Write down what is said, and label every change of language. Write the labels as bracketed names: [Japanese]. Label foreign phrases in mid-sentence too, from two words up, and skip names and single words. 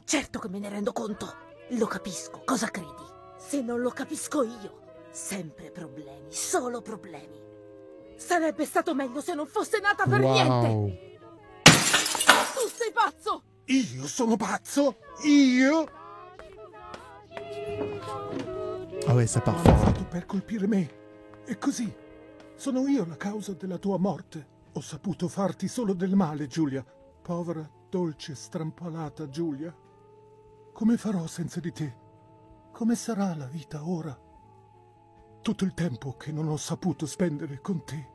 [Italian] Certo che me ne rendo conto. Lo capisco. Cosa credi? Se non lo capisco io. Sempre problemi, solo problemi. Sarebbe stato meglio se non fosse nata per niente. [French] Waouh. [Italian] Tu sei pazzo! Io sono pazzo? Io? [French] Ah ouais, ça part [Italian] L'hanno [French] fort. [Italian] fatto per colpire me. E così. Sono io la causa della tua morte. Ho saputo farti solo del male, Giulia. Povera, dolce, strampalata Giulia. Come farò senza di te? Come sarà la vita ora? Tutto il tempo che non ho saputo spendere con te.